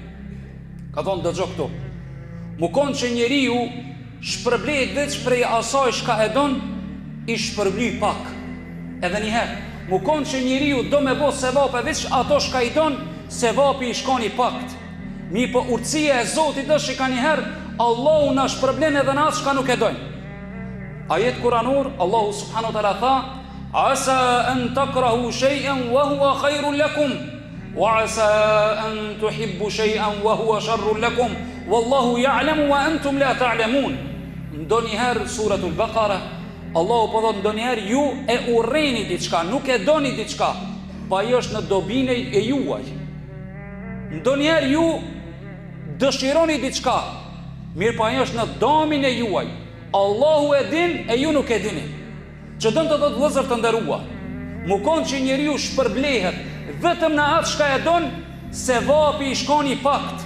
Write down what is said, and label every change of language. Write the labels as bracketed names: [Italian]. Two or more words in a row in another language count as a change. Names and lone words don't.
[Albanian] Ka thonë: dëgjo këto, mu konë që njeriu shpërblejt veç prej asaj shka e don, i shpërbly pak. Edhe njëherë, mu konë që njeriu do me bo sevap e veç ato shka i don, sevapi i shkoni pakt. Mi po urtësia e Zotit është që ka njëherë Allahu na shpërblen edhe në atë shka nuk e dojnë. Ajet kuranor, Allahu [Arabic] سبحانه وتعالى [Albanian] tha: [Arabic] عسى أن تكرهوا شيئا وهو خير لكم وعسى أن تحبوا شيئا وهو شر لكم والله يعلم وأنتم لا تعلمون. [Albanian] Ndonjëherë suratul Baqara Allahu po thot: ndonjëherë ju e urreni diçka, nuk e doni diçka, po ajo është në dobinë e juaj. Ndonjëherë ju dëshironi diçka, mirë, po ajo është në domin e juaj. Allahu e din e ju nuk e dini. Që dëmë të thotë vëllezër të nderuar, mu konë që njeriu shpërblehet vetëm në atë shka e don, se vapi i shkon i pakt.